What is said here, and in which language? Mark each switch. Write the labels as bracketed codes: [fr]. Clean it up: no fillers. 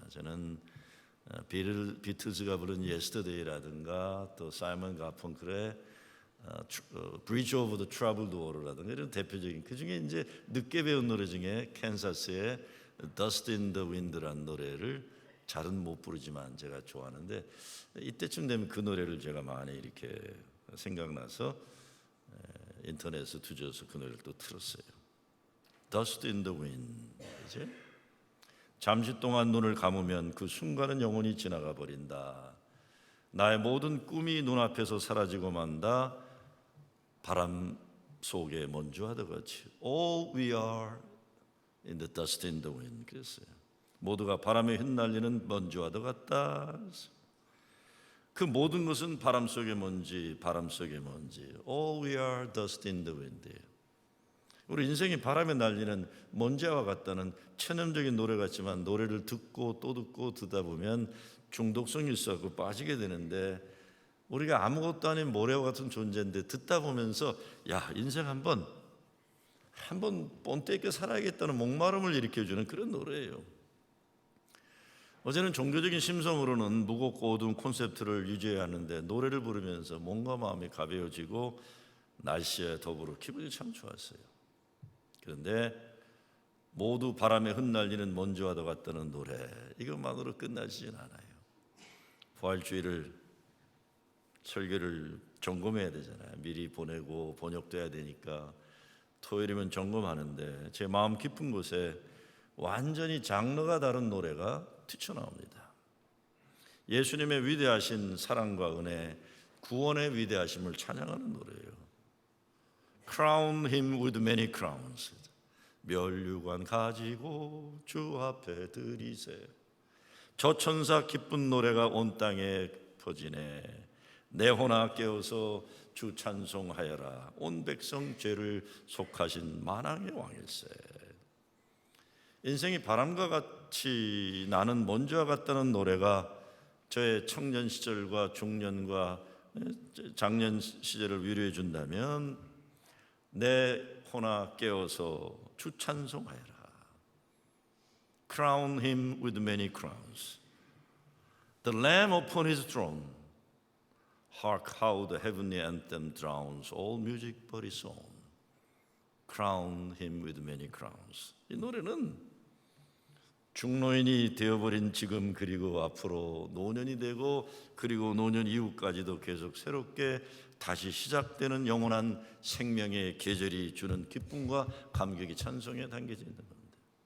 [ko] 저는 비틀즈가 부른 Yesterday라든가 또 사이먼 가펑클의 Bridge over the Troubled Water라든가 이런 대표적인, 그 중에 이제 늦게 배운 노래 중에 캔사스의 Dust in the Wind라는 노래를 잘은 못 부르지만 제가 좋아하는데, 이때쯤 되면 그 노래를 제가 많이 이렇게 생각나서 인터넷에 뒤져서 그 노래를 또 틀었어요. [en] Dust in the Wind. [ko] 그치? 잠시 동안 눈을 감으면 그 순간은 영원히 지나가 버린다. 나의 모든 꿈이 눈앞에서 사라지고 만다. 바람 속에 먼지와도 같이 [en] All we are in the dust in the wind. [ko] 그랬어요. 모두가 바람에 흩날리는 먼지와도 같다. 그 모든 것은 바람 속의 먼지, 바람 속의 먼지. [en] All we are dust in the wind. [ko] 우리 인생이 바람에 날리는 먼지와 같다는 체념적인 노래 같지만, 노래를 듣고 또 듣고 듣다 보면 중독성이 있어서 빠지게 되는데, 우리가 아무것도 아닌 모래와 같은 존재인데 듣다 보면서 야, 인생 한번 뻔때 있게 살아야겠다는 목마름을 일으켜주는 그런 노래예요. 어제는 종교적인 심성으로는 무겁고 어두운 콘셉트를 유지해야 하는데, 노래를 부르면서 몸과 마음이 가벼워지고 날씨에 더불어 기분이 참 좋았어요. 그런데 모두 바람에 흩날리는 먼지와도 같다는 노래, 이것만으로 끝나지는 않아요. 부활주일을 설교를 점검해야 되잖아요. 미리 보내고 번역돼야 되니까 토요일이면 점검하는데, 제 마음 깊은 곳에 완전히 장르가 다른 노래가 튀쳐나옵니다. 예수님의 위대하신 사랑과 은혜, 구원의 위대하심을 찬양하는 노래예요. [en] Crown him with many crowns. [ko] 면류관 가지고 주 앞에 들이세. 저 천사 기쁜 노래가 온 땅에 퍼지네. 내 혼아 깨어서 주 찬송하여라. 온 백성 죄를 속하신 만왕의 왕일세. 인생이 바람과 같이 나는 먼지와 같다는 노래가 저의 청년 시절과 중년과 장년 시절을 위로해 준다면, 내 혼아 깨어서 주 찬송하여라. [en] Crown him with many crowns. The Lamb upon his throne. Hark how the heavenly anthem drowns all music but his own. Crown him with many crowns. [ko] 이 노래는 중노인이 되어버린 지금, 그리고 앞으로 노년이 되고, 그리고 노년 이후까지도 계속 새롭게 다시 시작되는 영원한 생명의 계절이 주는 기쁨과 감격이 찬송에 담겨져 있는 겁니다.